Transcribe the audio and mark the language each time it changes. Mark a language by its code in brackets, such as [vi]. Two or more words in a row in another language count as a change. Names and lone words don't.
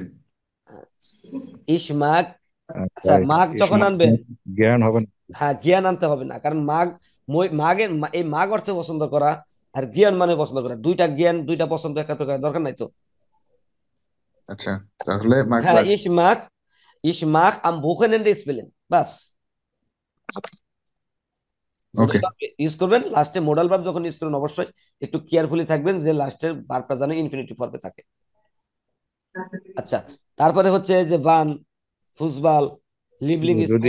[bn] ইস মাগ, আচ্ছা ভাই মাগ যখন আনবেন, জ্ঞান হবে না। হ্যাঁ জ্ঞান আনতে হবে না, কারণ মাগের এই মাগ অর্থে পছন্দ করা আর জ্ঞান মানে পছন্দ করা, দুইটা জ্ঞান দুইটা পছন্দ একাত্র করার দরকার নাই তো। আচ্ছা, তাহলে মাগ হ্যাঁ, বাদ। [de] ich mag am Wochenende spielen, [bn] বাস। ওকে। [en] modal verb [bn] ইউজ করবেন লাস্টে, [en] modal verb [bn] যখন ইউজ করবেন অবশ্যই একটু কেয়ারফুলি থাকবেন যে লাস্টের ভার্বটা যেন [en] infinitive form [bn] থাকে। আচ্ছা, তারপরে হচ্ছে যে বান, ফুসবাল, লিবলিং যদি